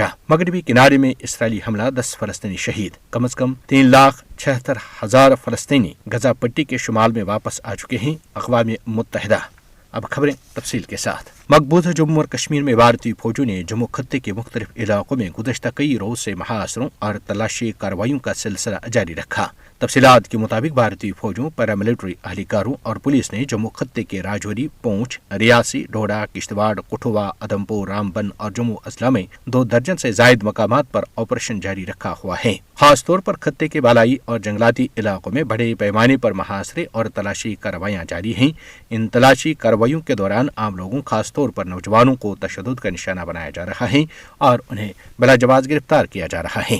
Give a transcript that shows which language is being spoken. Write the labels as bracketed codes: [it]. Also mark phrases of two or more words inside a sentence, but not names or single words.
[ur] مغربی کنارے میں اسرائیلی حملہ، 10 فلسطینی شہید۔ کم از کم 3,76,000 فلسطینی غزہ پٹی کے شمال میں واپس آ چکے ہیں، اقوام متحدہ۔ اب خبریں تفصیل کے ساتھ۔ مقبوضہ جموں اور کشمیر میں بھارتی فوجوں نے جموں خطے کے مختلف علاقوں میں گزشتہ کئی روز سے محاصروں اور تلاشی کارروائیوں کا سلسلہ جاری رکھا۔ تفصیلات کے مطابق بھارتی فوجوں، پیراملٹری اہلکاروں اور پولیس نے جموں خطے کے راجوری، پونچھ، ریاسی، ڈوڈا، کشتواڑ، کٹھوا، ادھمپور، رامبن اور جموں اضلاع میں 2 درجن سے زائد مقامات پر آپریشن جاری رکھا ہوا ہے۔ خاص طور پر خطے کے بالائی اور جنگلاتی علاقوں میں بڑے پیمانے پر محاصرے اور تلاشی کارروائیاں جاری ہیں۔ ان تلاشی کارروائیوں کے دوران عام لوگوں، خاص طور پر نوجوانوں کو تشدد کا نشانہ بنایا جا رہا ہے اور انہیں بلا جواز گرفتار کیا جا رہا ہے۔